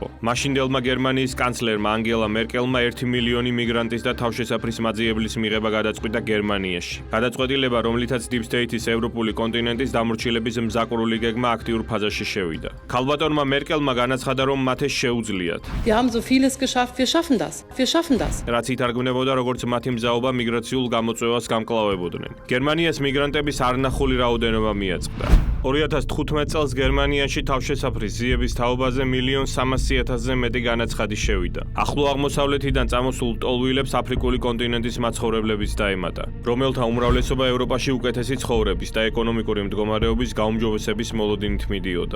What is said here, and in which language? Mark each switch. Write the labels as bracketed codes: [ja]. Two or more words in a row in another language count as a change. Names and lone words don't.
[ka] მაშინდელმა გერმანიის კანცლერმა ანგელა მერკელმა 1 მილიონი მიგრანტის და თავშესაფრის მაძიებლის მიღება გადაწყვიტა გერმანიაში. გადაწყვეტილება, რომლითაც [en] Deep State- [ka] ის ევროპული კონტინენტის დამორჩილების მზაკვრული გეგმა აქტიურ ფაზაში შევიდა. ქალბატონმა მერკელმა განაცხადა, რომ მათ ეს შეუძლიათ. [de] Wir haben so vieles geschafft, wir schaffen das. Wir schaffen das. [ka] რაც ითარგმნებოდა როგორც მათი მზაობა მიგრაციულ გამოწვევას გამკლავებოდნენ. გერმანიას მიგრანტების არნახული რაოდენობა მიაწყდა. 2015 წელს გერმანიაში თავშესაფრის ზიების თაობაზე 1.300.000-ზე მეტი განაცხადი შევიდა. ახლო აღმოსავლეთიდან წამოსულ ტოლვილებს აფრიკული კონტინენტის მაცხოვრებლებიც დაემატა, რომელთა უმრავლესობა ევროპაში უკეთესი ცხოვრების და ეკონომიკური მდგომარეობის გაუმჯობესების მოლოდინით მიდიოდა.